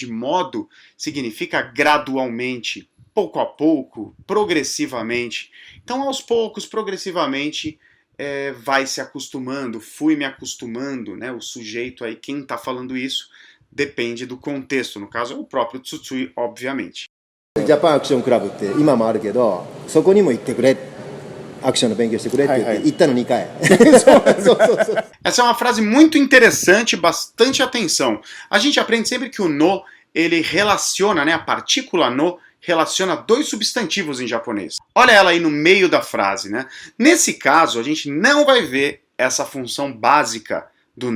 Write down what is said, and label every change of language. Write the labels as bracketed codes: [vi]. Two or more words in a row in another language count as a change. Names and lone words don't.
[pt] De modo, significa gradualmente, pouco a pouco, progressivamente. Então, aos poucos, progressivamente, vai se acostumando, fui me acostumando, né? O sujeito aí, quem está falando isso, depende do contexto. No caso, é o próprio Tsutsui, obviamente. [ja] ジャパンアクションクラブって今もあるけど、そこにも行ってくれ、アクションの勉強してくれって言って、はいはい行ったの2回。そう。 [pt] Essa é uma frase muito interessante, bastante atenção. A gente aprende sempre que o no, ele relaciona, né? A partícula no relaciona dois substantivos em japonês. Olha ela aí no meio da frase, né? Nesse caso, a gente não vai ver essa função básica do no.